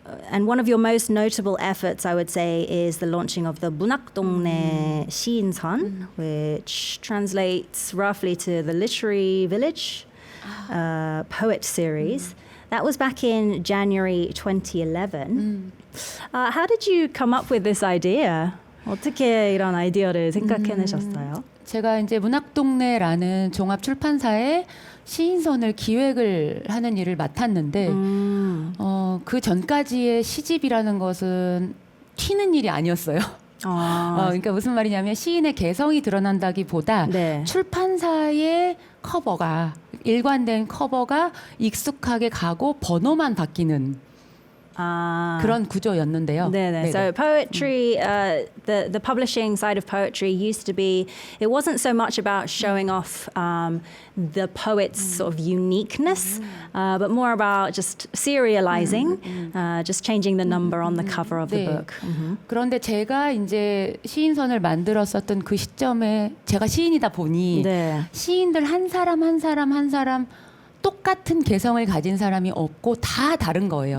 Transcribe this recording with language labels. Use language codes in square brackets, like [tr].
[en] And one of your most notable efforts, I would say, is the launching of the 문학동네 시인선, which translates roughly to the Literary Village poet series. That was back in January 2011. How did you come up with this idea? [ko] 어떻게 이런 아이디어를 생각해내셨어요? 제가 이제 문학동네라는 종합 출판사에 시인선을 기획을 하는 일을 맡았는데 그 전까지의 시집이라는 것은 튀는 일이 아니었어요. 그러니까 무슨 말이냐면 시인의 개성이 드러난다기보다 네. 출판사의 커버가 일관된 커버가 익숙하게 가고 번호만 바뀌는 그런 구조였는데요. 네네. [en] So poetry, the publishing side of poetry used to be, it wasn't so much about showing off the poet's sort of uniqueness, but more about just serializing, just changing the number on the cover of the book. [ko] 그런데 제가 이제 시인선을 만들었었던 그 시점에 제가 시인이다 보니 네. 시인들 한 사람 똑같은 개성을 가진 사람이 없고 다 다른 거예요.